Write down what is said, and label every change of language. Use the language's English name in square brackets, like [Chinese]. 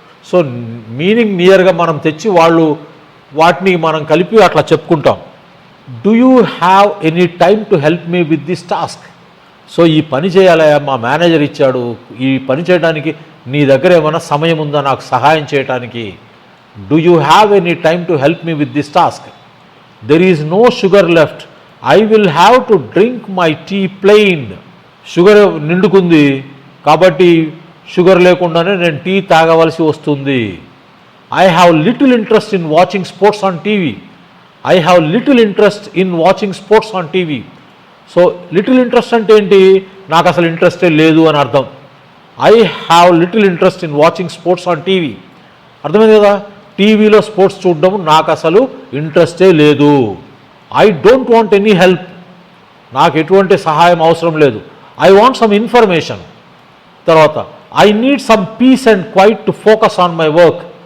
[Telugu] So meaning నియర్గా మనం తెచ్చి వాటిని మనం కలిపి అట్లా చెప్పుకుంటాం. [English] Do you have any time to help me with this task? [Telugu] So ఈ పని చేయాలయా, మా మేనేజర్ ఇచ్చాడు, ఈ పని చేయడానికి నీ దగ్గర ఏమైనా సమయం ఉందా నాకు సహాయం చేయడానికి? [English] Do you have any time to help me with this task? There is no sugar left. I will have to drink my tea plain. [Telugu] Sugar నిండుకుంది కాబట్టి షుగర్ లేకుండానే నేను టీ తాగవలసి వస్తుంది. [English] I have little interest in watching sports on TV. I have little interest in watching sports on TV. [Telugu] So little interest అంటే ఏంటి? నాకు అసలు ఇంట్రెస్టే లేదు అని అర్థం. [English] I have little interest in watching sports on TV. [Telugu] అర్థమైంది కదా? టీవీలో స్పోర్ట్స్ చూడడం నాకు అసలు ఇంట్రెస్టే లేదు. [English] I don't want any help. [Telugu] నాకు ఎటువంటి సహాయం అవసరం లేదు. [English] I want some information. తర్వాత I need some peace and quiet to focus on my work.